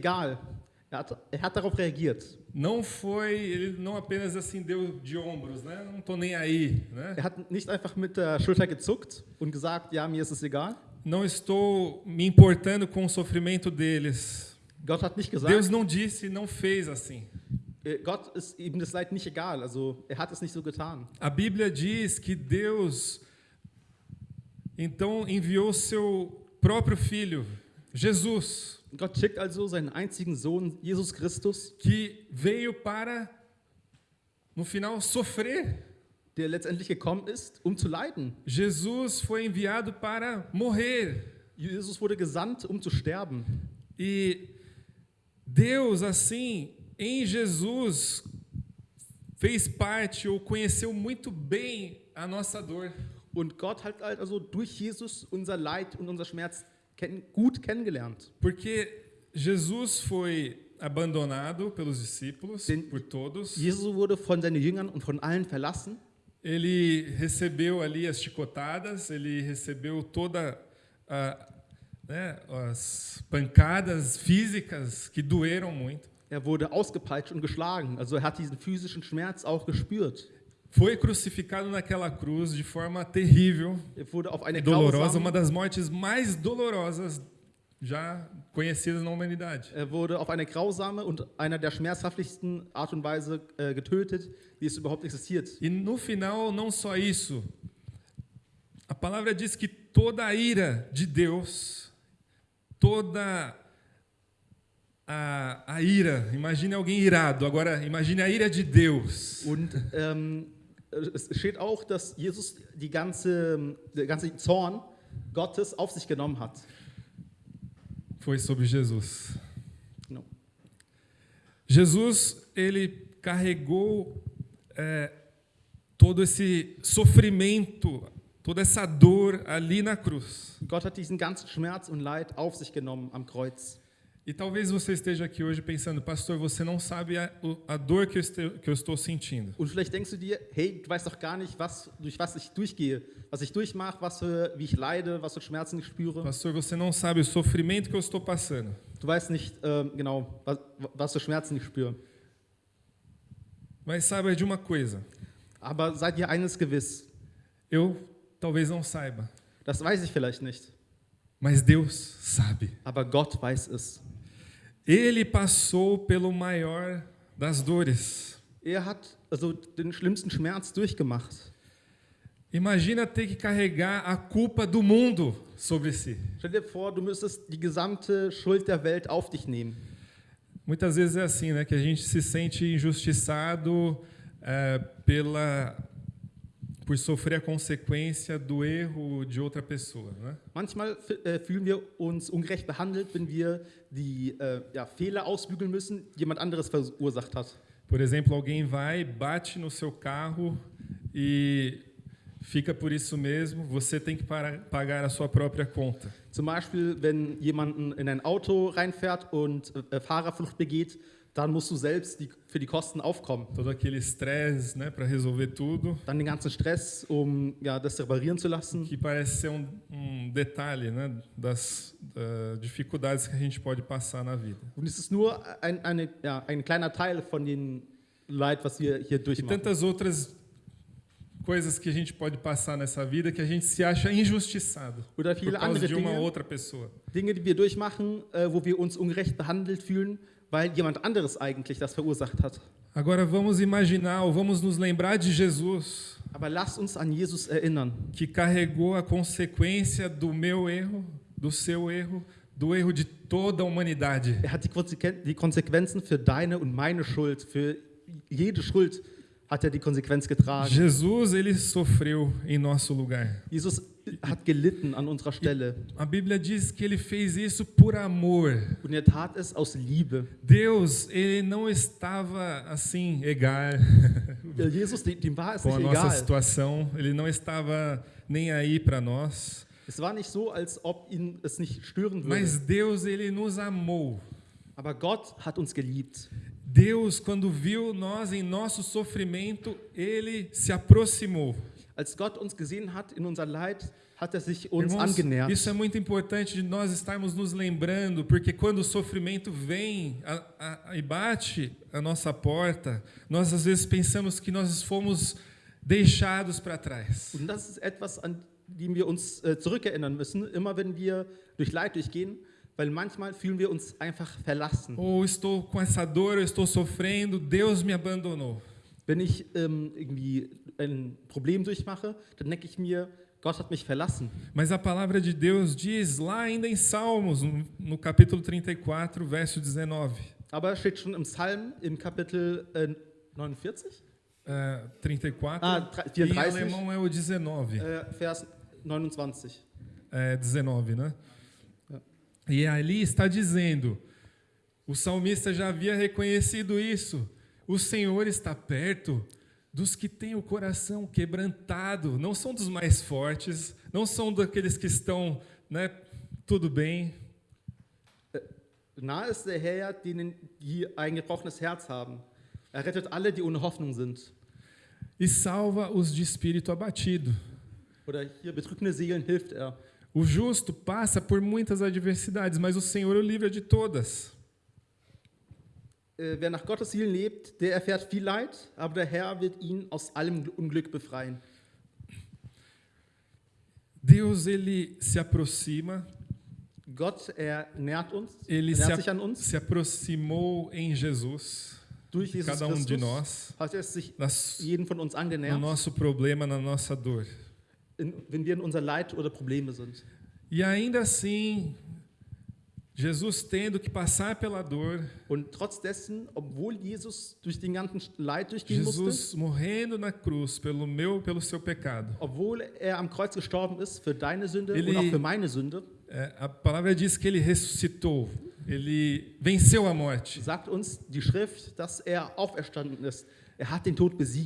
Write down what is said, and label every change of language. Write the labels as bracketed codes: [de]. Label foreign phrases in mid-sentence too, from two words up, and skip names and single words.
[de] Er hat darauf reagiert. [pt] ele não apenas assim deu de ombros, né? Não tô nem aí, né? [de] hat nicht einfach mit der Schulter gezuckt und gesagt, ja, mir ist es egal. [pt] Não estou me importando com o sofrimento deles. [de] Gott hat nicht [pt] Deus [de] gesagt, [pt] não disse, não fez assim. [de] Gott ist ihm das Leid nicht egal. Also er hat es nicht so getan. [pt] A Bíblia diz que Deus então enviou seu próprio filho, Jesus, [de] Gott schickt also seinen einzigen Sohn, Jesus Christus, [pt] que veio para, no final, sofrer. [de] der letztendlich gekommen ist, um zu leiden. [pt] Jesus foi enviado para morrer. [de] Jesus wurde gesandt, um zu sterben. [pt] E Deus, assim, em Jesus, fez parte ou conheceu muito bem a nossa dor. [de] Und Gott hat halt also durch Jesus unser Leid und unser Schmerz gut kennengelernt. [pt] Porque Jesus foi abandonado pelos discípulos, por todos. [de] Jesus wurde von seinen Jüngern und von allen verlassen. [pt] Ele recebeu ali as chicotadas, ele recebeu as pancadas físicas que doeram muito. [de] Er wurde ausgepeitscht und geschlagen. Also er hat diesen physischen Schmerz auch gespürt. [pt] Foi crucificado naquela cruz de forma terrível [de] Er wurde auf [pt] e [de] eine [pt] dolorosa, uma [de] grausame, [pt] das mortes mais dolorosas já conhecidas na humanidade. [de] er wurde auf eine grausame und einer der schmerzhaftesten Art und Weise getötet, wie es überhaupt existiert. [pt] E no final, não só isso, a palavra diz que toda a ira de Deus, toda a ira, imagine alguém irado, agora imagine a ira de Deus. [de] Und es steht auch, dass Jesus der ganze Zorn Gottes auf sich genommen hat. [pt] Foi sobre Jesus. [de] Genau. [pt] Jesus, ele carregou todo esse sofrimento, toda essa dor ali na cruz. [de] Gott hat diesen ganzen Schmerz und Leid auf sich genommen am Kreuz. [pt] E talvez você esteja aqui hoje pensando, pastor, você não sabe a dor que eu estou sentindo. [de] Und vielleicht denkst du dir, hey, du weißt doch gar nicht, durch was ich durchgehe, was ich durchmache, wie ich leide, was für Schmerzen ich spüre. [pt] Pastor, você não sabe o sofrimento que eu estou passando. [de] Du weißt nicht genau, was für Schmerzen ich spüre. [pt] Mas saiba de uma coisa, [de] Aber seid ihr eines gewiss, [pt] eu talvez não saiba, [de] das weiß ich vielleicht nicht, [pt] mas Deus sabe. [de] aber Gott weiß es. [pt] Ele passou pelo maior das dores. [de] Er hat also den schlimmsten Schmerz durchgemacht. [pt] Imagina ter que carregar a culpa do mundo sobre si. [de] Stell dir vor, du müsstest die gesamte Schuld der Welt auf dich nehmen. [pt] Muitas vezes é assim, né, que a gente se sente injustiçado por sofrer a consequência do erro de outra pessoa, né? [de] Manchmal fühlen wir uns ungerecht behandelt, wenn wir die Fehler ausbügeln müssen, die jemand anderes verursacht hat. [pt] Por exemplo, alguém vai, bate no seu carro e fica por isso mesmo, você tem que pagar a sua própria conta. [de] Zum Beispiel, wenn jemand in ein Auto reinfährt und Fahrerflucht begeht, dann musst du selbst für die Kosten aufkommen. [pt] Todo aquele estresse, né, para resolver tudo, [de] Dann den ganzen Stress, um das reparieren zu lassen. [pt] que parece ser detalhe, né, das dificuldades que a gente pode passar na vida. [de] Und es ist nur ein kleiner Teil von dem Leid, was wir hier [pt] E [de] durchmachen. [pt] tantas outras coisas que a gente pode passar nessa vida que a gente se acha injustiçado [de] Oder [pt] por [de] viele [pt] causa [de] andere [pt] de uma [de] Dinge, [pt] outra pessoa. [de] Dinge, die wir durchmachen, wo wir uns ungerecht behandelt fühlen, weil jemand anderes eigentlich das verursacht hat. [pt] Agora vamos imaginar, ou vamos nos lembrar de Jesus, [de] Aber lasst uns an Jesus erinnern, [pt] que carregou a consequência do meu erro, do seu erro, do erro de toda a humanidade. [de] er hat die Konsequenzen für deine und meine Schuld, für jede Schuld hat er die Konsequenz getragen. [pt] Jesus, ele sofreu em nosso lugar. [de] Jesus hat gelitten an unserer Stelle [pt] A Bíblia diz que ele fez isso por amor. [de] und er tat es aus Liebe. [pt] Deus, ele não estava assim, [de] egal Jesus, dem war es [pt] com a [de] nicht [pt] nossa [de] egal. [pt] situação, ele não estava nem aí para nós. [de] Es war nicht so, als ob ihn es nicht stören würde. [pt] Mas Deus, ele nos amou. [de] Aber Gott hat uns geliebt. [pt] Deus, quando viu nós em nosso sofrimento, ele se aproximou. [de] Als Gott uns gesehen hat in unser Leid, hat sich uns [pt] Irmãos, [de] angenähert. [pt] isso é muito importante de nós estarmos nos lembrando, porque quando o sofrimento vem e bate a nossa porta, nós às vezes pensamos que nós fomos deixados para trás. [de] Und das ist etwas, an dem wir uns zurückerinnern müssen, immer wenn wir durch Leid durchgehen, weil manchmal fühlen wir uns einfach verlassen. [pt] Ou estou com essa dor, eu estou sofrendo, Deus me abandonou. [de] Wenn ich irgendwie ein Problem durchmache, dann denke ich mir, Gott hat mich verlassen. [pt] Mas a palavra de Deus diz lá ainda em Salmos, no capítulo 34, verso 19. [de] Aber steht schon im Psalm, im Kapitel 49, 34, [pt] Em em alemão é o 19. [de] Vers 29. [pt] É 19, né? É. E ali está dizendo, o salmista já havia reconhecido isso, o Senhor está perto dos que têm o coração quebrantado, não são dos mais fortes, não são daqueles que estão, né, tudo bem. [de] Nahe ist der Herr, denen, die ein gebrochenes Herz haben. Er rettet alle, die ohne Hoffnung sind. [pt] E salva os de espírito abatido. [de] Oder hier betrübte Seelen hilft er. [pt] O justo passa por muitas adversidades, mas o Senhor o livra de todas. [de] Wer nach Gottes Willen lebt, der erfährt viel Leid, aber der Herr wird ihn aus allem Unglück befreien. [pt] Deus, ele se aproxima, [de] Gott, er nährt uns, [pt] ele [de] nährt sich an uns. [pt] se aproximou em Jesus, [de] Durch Jesus [pt] cada de [de] Christus [pt] nós, [de] hat er sich [pt] nas, [de] jeden von uns [pt] no [de] angenähert, [pt] nosso problema, na nossa dor. [de] wenn wir in unser Leid oder Probleme sind. [pt] E ainda assim, Jesus tendo que passar pela dor, [de] Und trotz dessen, obwohl Jesus durch den ganzen Leid durchgehen musste, [pt] Jesus morrendo na cruz pelo seu pecado. [de] obwohl er am Kreuz gestorben ist für deine Sünde [pt] Ele- [de] und auch für meine Sünde, [pt] A palavra diz que ele ressuscitou, ele venceu a morte. [de] sagt uns die Schrift, dass er auferstanden ist. Er hat den Tod besiegt.